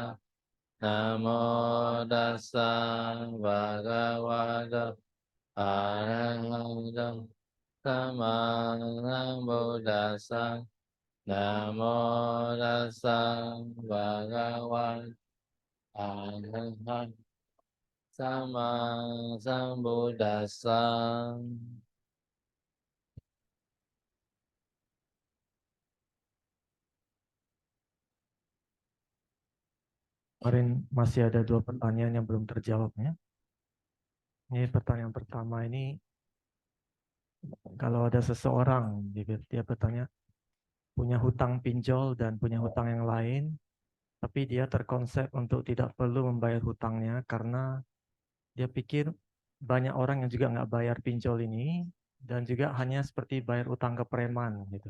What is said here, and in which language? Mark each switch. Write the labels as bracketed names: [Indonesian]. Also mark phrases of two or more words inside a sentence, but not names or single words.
[Pali] Namo tassa bhagavato arahato samma sambuddhassa. Namo tassa bhagavato arahato sama sambuddhassa. [Indonesian] Kemarin masih ada 2 pertanyaan yang belum terjawabnya. Ini pertanyaan pertama ini, kalau ada seseorang, dia bertanya, punya hutang pinjol dan punya hutang yang lain, tapi dia terkonsep untuk tidak perlu membayar hutangnya karena dia pikir banyak orang yang juga nggak bayar pinjol ini, dan juga hanya seperti bayar utang ke preman gitu.